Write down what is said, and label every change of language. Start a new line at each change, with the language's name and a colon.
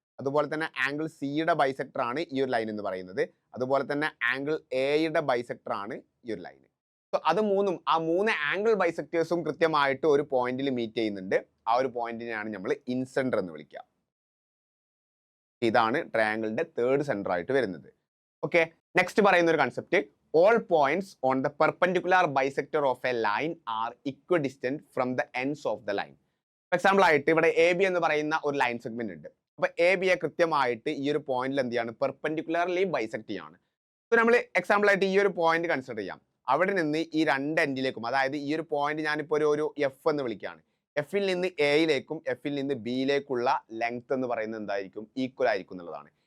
Malayalam: അതുപോലെ തന്നെ ആംഗിൾ സിയുടെ ബൈസെക്ടർ ആണ് ഈ ഒരു ലൈൻ എന്ന് പറയുന്നത്. അതുപോലെ തന്നെ ആംഗിൾ എയുടെ ബൈസെക്ടർ ആണ് ഈ ഒരു ലൈൻ. സോ അത് ആ 3 ആംഗിൾ ബൈസെക്ടേഴ്സും കൃത്യമായിട്ട് ഒരു പോയിന്റിൽ മീറ്റ് ചെയ്യുന്നുണ്ട്. ആ ഒരു പോയിന്റിനെയാണ് നമ്മൾ ഇൻസെന്റർ എന്ന് വിളിക്കുക. ഇതാണ് ട്രയാങ്കിളിന്റെ തേർഡ് സെന്റർ ആയിട്ട് വരുന്നത്. ഓക്കെ, നെക്സ്റ്റ് പറയുന്ന ഒരു concept,
English: all points on the perpendicular bisector of a line are equidistant from the ends of the line.
Malayalam: For example ആയിട്ട് ഇവിടെ എ ബി എന്ന് പറയുന്ന ഒരു ലൈൻ സെഗ്മെന്റ് ഉണ്ട്. അപ്പൊ എ ബിയെ കൃത്യമായിട്ട് ഈ ഒരു പോയിന്റിൽ എന്ത് ചെയ്യാണ്, പെർപെൻഡിക്കുലർലി ബൈസെക്ട് ചെയ്യാണ്. സോ നമ്മൾ എക്സാമ്പിൾ ആയിട്ട് ഈ ഒരു പോയിന്റ് കൺസിഡർ ചെയ്യാം. അവിടെ നിന്ന് ഈ രണ്ട് എൻഡിലേക്കും, അതായത് ഈ ഒരു പോയിന്റ് ഞാനിപ്പോൾ ഒരു എഫ് എന്ന് വിളിക്കുകയാണ്, എഫിൽ നിന്ന് എയിലേക്കും എഫിൽ നിന്ന് ബിയിലേക്കുള്ള ലെങ്ത് എന്ന് പറയുന്നത് എന്തായിരിക്കും, ഈക്വൽ ആയിരിക്കും എന്നുള്ളതാണ്.